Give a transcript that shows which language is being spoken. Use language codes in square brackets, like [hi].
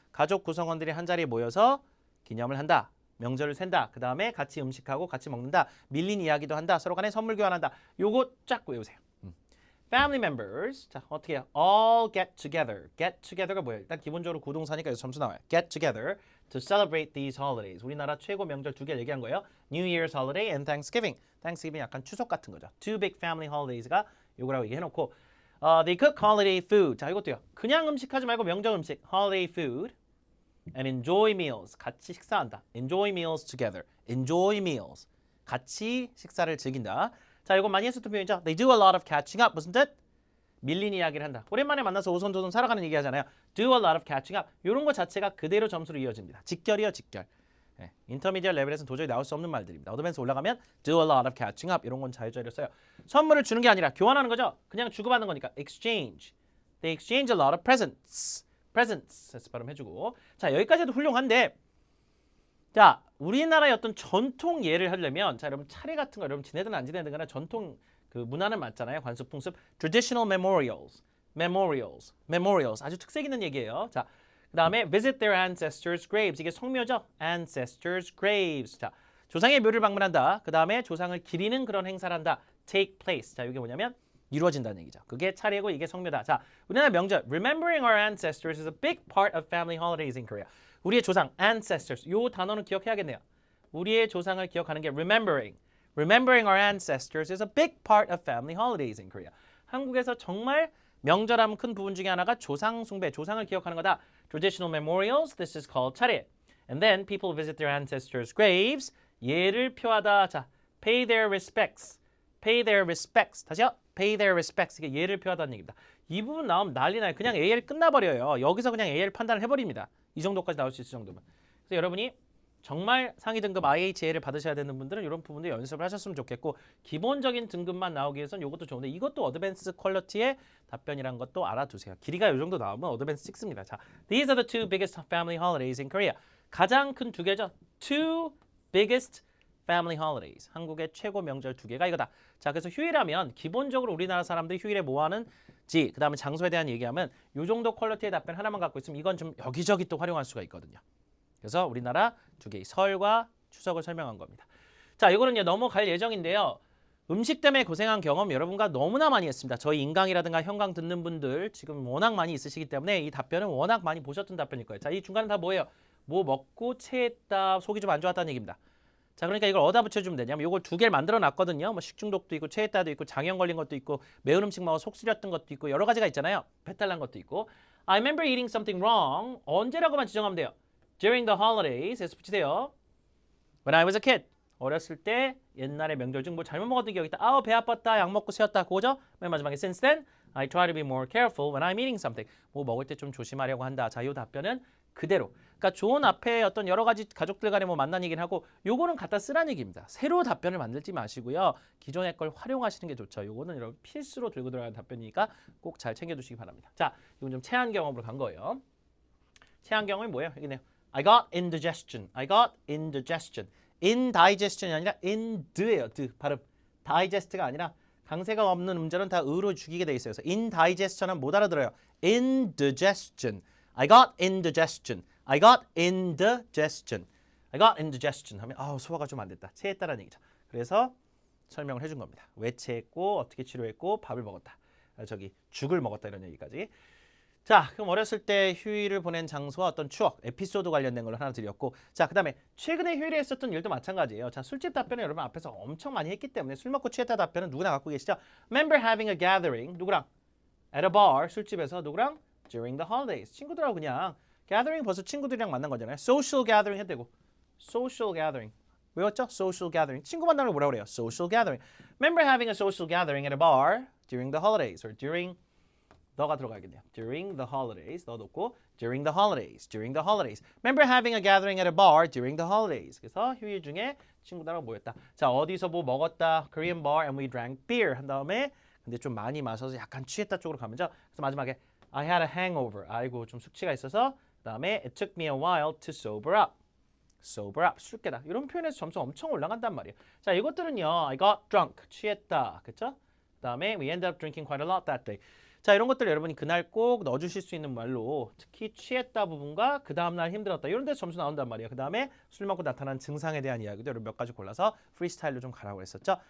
[ko] 가족 구성원들이 한자리에 모여서 기념을 한다. 명절을 샌다. 그 다음에 같이 음식하고 같이 먹는다. 밀린 이야기도 한다. 서로 간에 선물 교환한다. 요거 쫙 외우세요. [en] Family members. [ko] 자, 어떻게 해요? [en] All get together. [ko] Get together가 뭐예요? 일단 기본적으로 구동사니까 여기서 점수 나와요. [en] Get together to celebrate these holidays. [ko] 우리나라 최고 명절 2개를 얘기한 거예요. [en] New Year's holiday and Thanksgiving. [ko] Thanksgiving 약간 추석 같은 거죠. [en] Two big family holidays가 [ko] 요거라고 얘기해놓고 [en] They cook holiday food. [ko] 자, 이것도요. 그냥 음식하지 말고 명절 음식. [en] Holiday food. And enjoy meals. [ko] 같이 식사한다. [en] Enjoy meals together. Enjoy meals. [ko] 같이 식사를 즐긴다. 자, 이거 많이 했었던 표현이죠. [en] They do a lot of catching up. [ko] 무슨 뜻? 밀린 이야기를 한다. 오랜만에 만나서 오손도손 살아가는 얘기 하잖아요. [en] Do a lot of catching up. [ko] 이런 거 자체가 그대로 점수로 이어집니다. 직결이요, 직결. 네, 인터미디얼 레벨에서는 도저히 나올 수 없는 말들입니다. 어드밴스 올라가면 [en] do a lot of catching up. [ko] 이런 건 잘 적였어요. 선물을 주는 게 아니라 교환하는 거죠. 그냥 주고받는 거니까 exchange. [en] They exchange a lot of presents. [ko] presents. 해서 발음해주고. 자, 여기까지 해도 훌륭한데 자, 우리나라의 어떤 전통 예를 하려면 자, 여러분 차례 같은 거 여러분 지내든 안 지내든 간에 전통 그 문화는 맞잖아요. 관습, 풍습. [en] Traditional memorials. memorials. [ko] 아주 특색 있는 얘기예요. 자, 그 다음에 [en] visit their ancestors' graves. [ko] 이게 성묘죠. ancestors' graves. 자, 조상의 묘를 방문한다. 그 다음에 조상을 기리는 그런 행사를 한다. [en] take place. [ko] 자, 이게 뭐냐면 이루어진다는 얘기죠. 그게 차례고 이게 성묘다. 자, 우리나라 명절 [en] Remembering our ancestors is a big part of family holidays in Korea. [ko] 우리의 조상, ancestors. 요 단어는 기억해야겠네요. 우리의 조상을 기억하는 게 remembering. [en] Remembering our ancestors is a big part of family holidays in Korea. [ko] 한국에서 정말 명절하면 큰 부분 중에 하나가 조상 숭배, 조상을 기억하는 거다. [en] Traditional memorials, this is called 차례. And then people visit their ancestors' graves. [ko] 예를 표하다. 자, [en] pay their respects. pay their respects. 다시요. pay their respects. [ko] 이게 예를 표하다는 얘기입니다. 이 부분 나오면 난리 나요. 그냥 AL 끝나버려요. 여기서 그냥 AL 판단을 해버립니다. 이 정도까지 나올 수 있을 정도면. 그래서 여러분이 정말 상위 등급 IHA를 받으셔야 되는 분들은 이런 부분도 연습을 하셨으면 좋겠고 기본적인 등급만 나오기 위해서는 이것도 좋은데 이것도 어드밴스 퀄리티의 답변이란 것도 알아두세요. 길이가 이 정도 나오면 어드밴스 6입니다. [en] 자, these are the two biggest family holidays in Korea. [ko] 가장 큰 2개죠. [en] Two biggest family holidays. [ko] 한국의 최고 명절 두 개가 이거다. 자, 그래서 휴일하면 기본적으로 우리나라 사람들이 휴일에 뭐 하는지 그 다음에 장소에 대한 얘기하면 이 정도 퀄리티의 답변 하나만 갖고 있으면 이건 좀 여기저기 또 활용할 수가 있거든요. 그래서 우리나라 두 개의 설과 추석을 설명한 겁니다. 자, 이거는 넘어갈 예정인데요. 음식 때문에 고생한 경험 여러분과 너무나 많이 했습니다. 저희 인강이라든가 현강 듣는 분들 지금 워낙 많이 있으시기 때문에 이 답변은 워낙 많이 보셨던 답변일 거예요. 자, 이 중간에 다 뭐예요? 뭐 먹고 체했다, 속이 좀 안 좋았다는 얘기입니다. 자, 그러니까 이걸 어디다 붙여주면 되냐면 이걸 두 개를 만들어 놨거든요. 뭐 식중독도 있고 체했다도 있고 장염 걸린 것도 있고 매운 음식 먹어 속 쓰렸던 것도 있고 여러 가지가 있잖아요. 배탈 난 것도 있고. [en] I remember eating something wrong. [ko] 언제라고만 지정하면 돼요. [en] During the holidays. [ko] 에서 붙이세요. [en] When I was a kid. [ko] 어렸을 때 옛날에 명절 중 뭐 잘못 먹었던 기억이 있다. 아우 배 아팠다. 약 먹고 쉬었다. 그거죠? 맨 마지막에 [en] since then I try to be more careful when I'm eating something. [ko] 뭐 먹을 때 좀 조심하려고 한다. 자, 이 답변은 그대로. 그러니까 좋은 앞에 어떤 여러 가지 가족들 간에 뭐 만난 얘기를 하고 요거는 갖다 쓰라는 얘기입니다. 새로 답변을 만들지 마시고요. 기존의 걸 활용하시는 게 좋죠. 요거는 여러분 필수로 들고 들어가는 답변이니까 꼭 잘 챙겨두시기 바랍니다. 자, 이건 좀 체한 경험으로 간 거예요. 체한 경험이 뭐예요? 여기네요. [en] I got indigestion. I got indigestion. [ko] indigestion이 아니라 ind예요. 발음. digest가 아니라 강세가 없는 음절은 다 으로 죽이게 돼 있어요. 그래서 indigestion은 못 알아들어요. [en] indigestion. I got indigestion. I got indigestion. I got indigestion [ko] 하면 아우 소화가 좀 안 됐다. 체했다라는 얘기죠. 그래서 설명을 해준 겁니다. 왜 체했고 어떻게 치료했고 밥을 먹었다. 죽을 먹었다 이런 얘기까지. 자, 그럼 어렸을 때 휴일을 보낸 장소와 어떤 추억, 에피소드 관련된 걸 하나 드렸고, 자, 그 다음에 최근에 휴일에 했었던 일도 마찬가지예요. 자, 술집 답변은 여러분 앞에서 엄청 많이 했기 때문에 술 먹고 취했다 답변은 누구나 갖고 계시죠? [en] Remember having a gathering, [ko] 누구랑? [en] At a bar, [ko] 술집에서 누구랑? [en] During the holidays, [ko] 친구들하고 그냥 gathering 벌써 친구들이랑 만난 거잖아요. [en] Social gathering [ko] 해도 되고, [en] social gathering. [ko] 외웠죠? [en] Social gathering. [ko] 친구 만나는 걸 뭐라고 그래요? [en] Social gathering. Remember having a social gathering at a bar during the holidays or during [ko] 너가 들어가야겠네요. [en] During the holidays. [ko] 너 놓고 [en] during the holidays. During the holidays. Remember having a gathering at a bar during the holidays. [ko] 그래서 휴일 중에 친구들하고 모였다. 자, 어디서 뭐 먹었다. [en] Korean bar and we drank beer. [ko] 한 다음에 근데 좀 많이 마셔서 약간 취했다 쪽으로 가면죠. 그래서 마지막에 [en] I had a hangover. [ko] 아이고 좀 숙취가 있어서 그 다음에 [en] it took me a while to sober up. [ko] sober up. 술 깨다. 이런 표현에서 점수 엄청 올라간단 말이에요. 자, 이것들은요. [en] I got drunk. [ko] 취했다. 그쵸? 그 다음에 [en] we ended up drinking quite a lot that day. [ko] 자, 이런 것들 여러분이 그날 꼭 넣어주실 수 있는 말로 특히 취했다 부분과 그 다음날 힘들었다 이런 데서 점수 나온단 말이에요. 그 다음에 술 먹고 나타난 증상에 대한 이야기도 여러분 몇 가지 골라서 프리스타일로 좀 가라고 했었죠.